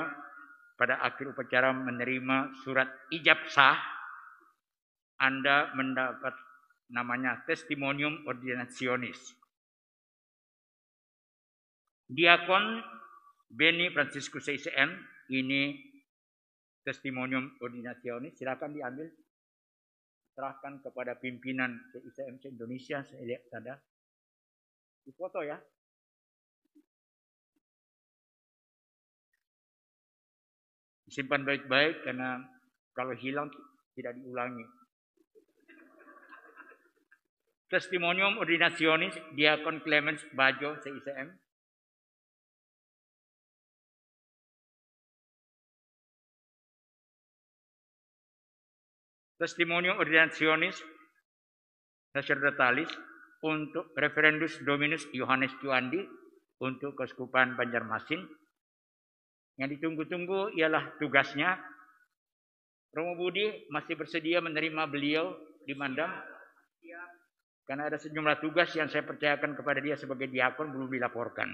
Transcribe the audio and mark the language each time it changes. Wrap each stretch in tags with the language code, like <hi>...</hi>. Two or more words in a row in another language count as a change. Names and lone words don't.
<id>pada akhir upacara menerima surat ijab sah, Anda mendapat namanya</id> <la>testimonium ordinationis.</la> <id>Diakon Beni Franciscus CICM, ini</id> <la>testimonium ordinationis,</la> <id>silakan diambil, serahkan kepada pimpinan CICM Indonesia. Saya lihat ada di foto ya. Simpan baik-baik karena kalau hilang tidak diulangi.</id> <la>Testimonium ordinationis Diakon Clemens Bajo CICM. Testimonium ordinationis sacerdotalis untuk Reverendus Dominus Yohanes Juandi</la> <id>untuk Keuskupan Banjarmasin. Yang ditunggu-tunggu ialah tugasnya. Romo Budi masih bersedia menerima beliau di Mandam? Karena ada sejumlah tugas yang saya percayakan kepada dia sebagai diakon belum dilaporkan.</id>